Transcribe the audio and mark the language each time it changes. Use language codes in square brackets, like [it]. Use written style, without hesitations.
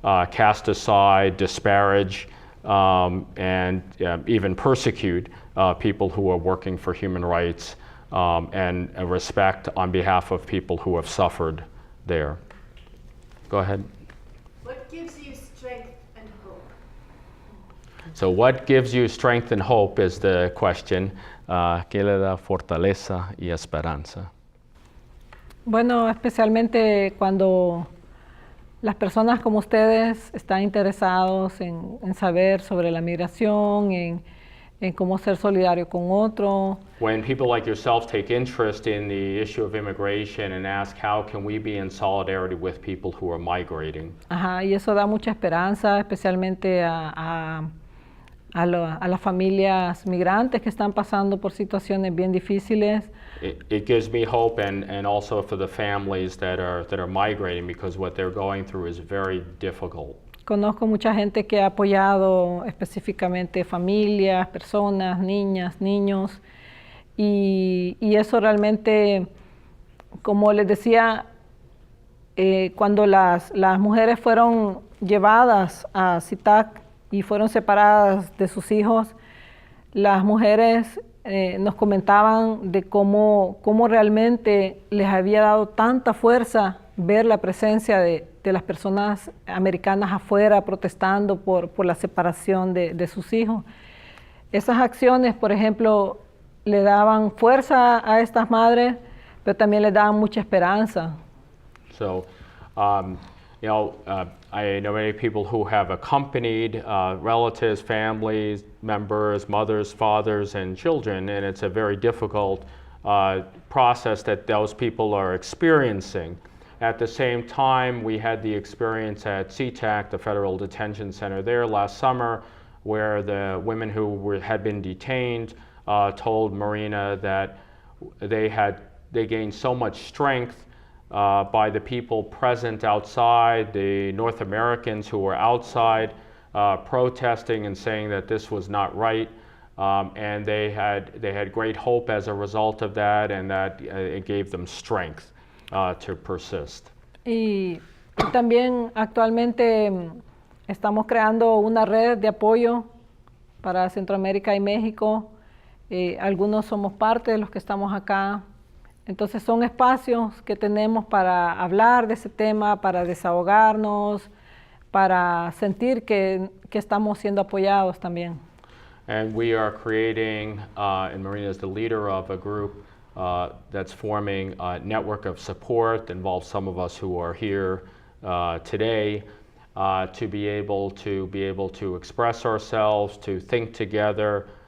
[en] cast aside, disparage, and even persecute people who are working for human rights and respect on behalf of people who have suffered there. Go ahead. What gives you strength and hope? So what gives you strength and hope is the question. [es] ¿Qué le da fortaleza y esperanza? Bueno, especialmente cuando las personas como ustedes están interesados en saber sobre la migración, en cómo ser solidario con otro. [en] When people like yourself take interest in the issue of immigration and ask how can we be in solidarity with people who are migrating. [es] Ajá, y eso da mucha esperanza, especialmente a las familias migrantes que están pasando por situaciones bien difíciles. [en] It gives me hope and also for the families that are migrating, because what they're going through is very difficult. [es] Conozco mucha gente que ha apoyado específicamente familias, personas, niñas, niños, y eso realmente, como les decía, cuando las mujeres fueron llevadas a SITAC y fueron separadas de sus hijos, las mujeres nos comentaban de cómo realmente les había dado tanta fuerza ver la presencia de las personas americanas afuera protestando por la separación de sus hijos. Esas acciones, por ejemplo, le daban fuerza a estas madres, pero también les daban mucha esperanza. [en] So, I know many people who have accompanied relatives, families, members, mothers, fathers, and children, and it's a very difficult process that those people are experiencing. At the same time, we had the experience at SeaTac, the Federal Detention Center there last summer, where the women who had been detained told Marina that they gained so much strength by the people present outside, the North Americans who were outside, protesting and saying that this was not right. And they had great hope as a result of that, and that it gave them strength to persist. [es] Y también actualmente estamos creando una red de apoyo para Centroamérica y México. Algunos somos parte de los que estamos acá. Entonces son espacios que tenemos para hablar de ese tema, para desahogarnos, para sentir que estamos siendo apoyados también. [en] And we are creating, and Marina is the leader of a group that's forming a network of support that involves some of us who are here today to be able to express ourselves, to think together,